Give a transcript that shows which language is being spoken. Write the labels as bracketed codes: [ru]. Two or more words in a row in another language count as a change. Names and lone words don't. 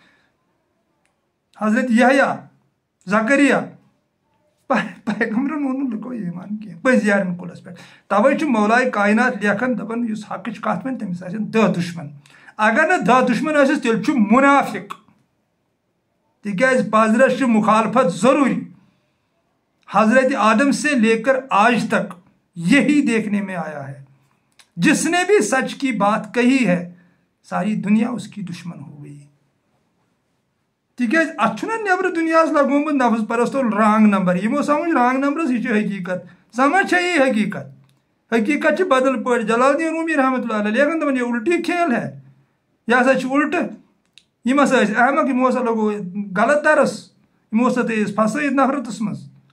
[ks] حضرت یحیٰ زکریا پیغمبرن اوٚن نہٕ لُکو ایٖمان کینٛہہ پٔزیارن کُلس پٮ۪ٹھ توے چھُ مولائے کائنات لیکھان دپان یُس حقٕچ کتھ ونہِ تٔمِس آسن 10 دُشمن اگر نہٕ 10 دُشمن ٲسِس تیٚلہِ چھُ مُنافِق تِکیٛازِ پزرس چھِ مخالفت ضروٗری [ur] حضرت آدم سے لے کر آج تک یہی دیکھنے میں آیا ہے جس نے بھی سچ کی بات کہی ہے ساری دنیا اس کی دشمن ہو گئی [ks] تِکیٛازِ اتھ چھُنہ نیبرٕ دُنیاہس لگومُت نفس پرستو [en] wrong number [ks] یِمو سمجھ [en] wrong number [ks] یہِ چھُ حقیٖقت سمجھ چھےٚ یی حقیٖقت حقیٖقت چھِ بدل پٲٹھۍ جلال الدین رومی رحمتہ اللہ لیکھان دپان [ur] یہ الٹی کھیل ہے [ks] یہ ہسا چھُ الٹہٕ یِم ہسا ٲسۍ احمق یِمو ہسا لگو غلط درس یِمو ہسا تھٲے أسۍ پھسٲیِتھ نفرتس منٛز